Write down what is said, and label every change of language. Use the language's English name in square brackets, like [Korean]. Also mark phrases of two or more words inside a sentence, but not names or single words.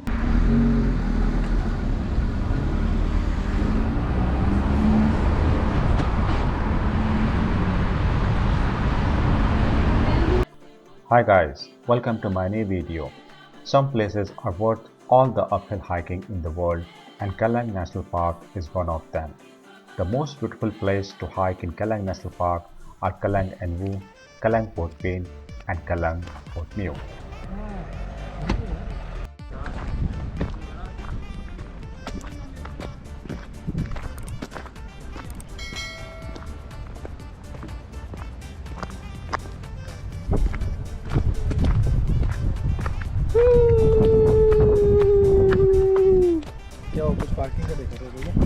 [English] Hi guys, welcome to my new video. Some places are worth all the uphill hiking in the world and Calanques National Park is one of them. The most beautiful place to hike in Calanques National Park are Calanque de Port Miou, Calanque de Port-Pin and Calanque de Port Miou. [Hindi] क्या वो कुछ पार्किंग का देख रहे हो?